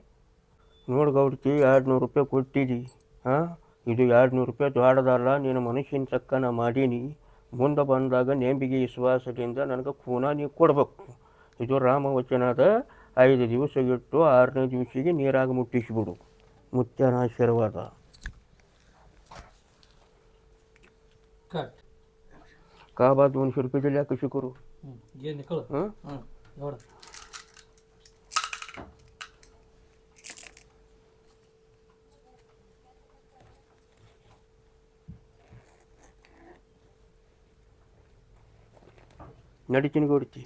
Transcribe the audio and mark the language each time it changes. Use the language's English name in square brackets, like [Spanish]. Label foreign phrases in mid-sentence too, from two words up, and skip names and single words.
[Kannada] ನೋಡಿ ಗೌಡ್ತಿ, 200 ರೂಪಾಯಿ ಕೊಟ್ಟಿದ್ದಿ. ಇದು 200 ರೂಪಾಯಿ ದೊಡ್ಡದಲ್ಲ. ನಿನ್ನ ಮನುಷ್ಯನ ಚಕ್ಕ ನಾ ಮಾಡೀನಿ. ಮುಂದೆ ಬಂದಾಗ ನೆಂಬಿಗೆ ವಿಶ್ವಾಸದಿಂದ ನನಗೆ ಕೂನ ನೀವು ಕೊಡ್ಬೇಕು. ಇದು ರಾಮವಚನದ. 5 ದಿವಸ ಇಟ್ಟು 6ನೇ ದಿವಸಿಗೆ ನೀರಾಗ ಮುಟ್ಟಿಸಿಬಿಡು. ಮುತ್ಯನ ಆಶೀರ್ವಾದ. [Marathi] का बात 200 रुपये दिल्या कशी करू? [Hindi] ये निकल. ನೋಡ [Kannada] ನಡಿತೀನಿ ಕೊಡ್ತಿ.